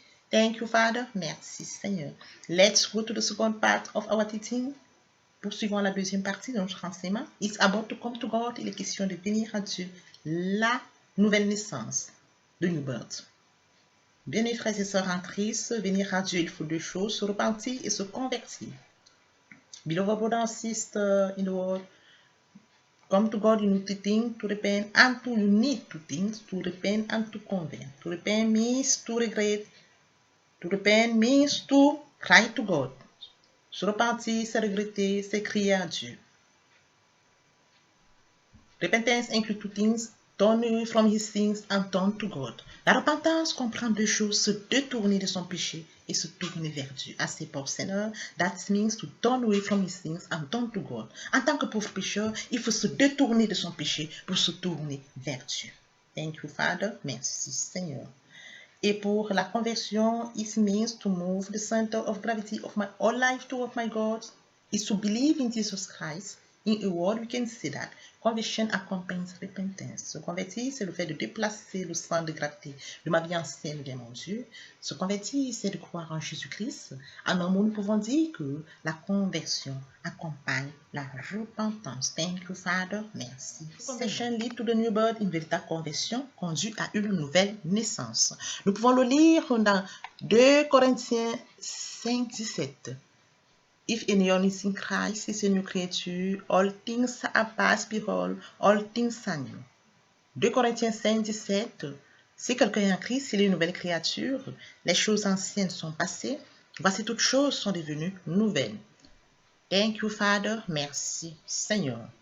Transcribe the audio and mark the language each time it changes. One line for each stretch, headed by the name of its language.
English: Thank you, Father.
French: Merci, Seigneur.
English: Let's go to the second part of our teaching.
French: Poursuivons la deuxième partie de notre enseignement.
English: It's about to come to God.
French: Il est question de venir à Dieu. La nouvelle naissance,
English: the new birth.
French: Bien, mes frères et sœurs en Christ, venir à Dieu, il faut deux choses, se repentir et se convertir.
English: Beloved brother and sister in the world, come to God, you need two things, to repent and to, you need two things, to repent and to convert. To repent means to regret. To repent means to cry to God.
French: Se repentir, c'est regretter, c'est crier à Dieu.
English: Repentance includes two things, turn away from his sins and turn to God.
French: La repentance comprend deux choses, se détourner de son péché et se tourner vers Dieu.
English: As a poor sinner, that means to turn away from his sins and turn to God.
French: En tant que pauvre pécheur, il faut se détourner de son péché pour se tourner vers Dieu.
English: Thank you, Father.
French: Merci, Seigneur. Et pour la conversion,
English: it means to move the center of gravity of my whole life toward my God. Is to believe in Jesus Christ. In a word, we can say that conversion accompanies repentance.
French: Se convertir, c'est le fait de déplacer le centre de gravité de ma vie ancienne vers mon Dieu. Se convertir, c'est de croire en Jésus-Christ. En un mot, nous pouvons dire que la conversion accompagne la repentance.
English: Thank you, Father.
French: Merci.
English: Conversion lead to the new birth.
French: Une véritable conversion conduit à une nouvelle naissance. Nous pouvons le lire dans 2 Corinthiens 5, 17.
English: If anyone is in Christ, is a new creature. All things are past, behold, all things are new.
French: 2 Corinthiens 5, 17. Si quelqu'un est en Christ, il est une nouvelle créature. Les choses anciennes sont passées. Voici toutes choses sont devenues nouvelles.
English: Thank you, Father.
French: Merci, Seigneur.